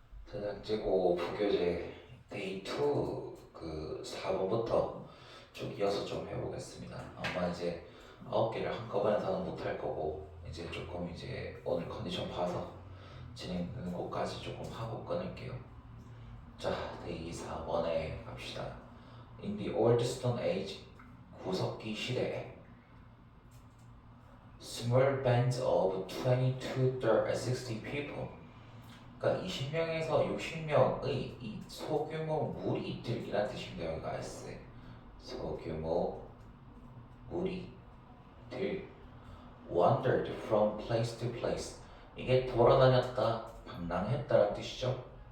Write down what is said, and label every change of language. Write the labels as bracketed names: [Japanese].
[Korean] 강제고 부교재 데이 2 그 4번부터 쭉 이어서 좀 해보겠습니다. 아마 이제 9개를 한꺼번에 다는 못할 거고 이제 조금 이제 오늘 컨디션 봐서 진행되는 곳까지 조금 하고 끊을게요. 자, 데이 4번에 갑시다. [English] In the old stone age, [Korean] 구석기 시대에 [English] small bands of 20 to 60 people, [Korean] 그러니까 20명에서 60명의 이 소규모 무리들이란 뜻입니다. 여기가 S 소규모 무리들 [English] wandered from place to place. [Korean] 이게 돌아다녔다, 방랑했다라는 뜻이죠.